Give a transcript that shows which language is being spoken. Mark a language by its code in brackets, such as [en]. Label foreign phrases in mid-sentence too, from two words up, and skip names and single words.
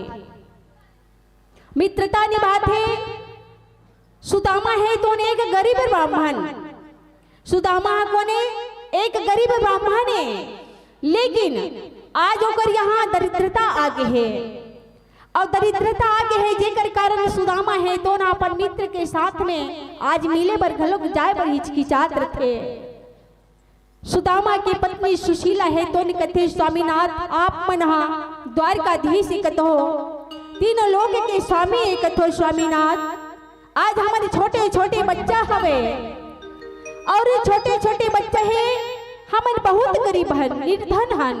[hne] मित्रता निभाते सुदामा है तो एक गरीब ब्राह्मण, सुदामा कोने एक गरीब ब्राह्मण है, लेकिन आज होकर यहाँ दरिद्रता आगे है और दरिद्रता आगे है जेकर कारण सुदामा है तो ना अपन मित्र के साथ में आज मिले बर घलोक जाए बर हिचकिचात रथे। सुदामा की पत्नी सुशीला है तो कथे स्वामीनाथ आप मन द्वारकाधीश कथो, तीनों लोग के स्वामी कथो स्वामीनाथ। आज हमारे छोटे छोटे बच्चा हवे और छोटे छोटे बच्चे हैं, हमन बहुत गरीब हन निर्धन हन।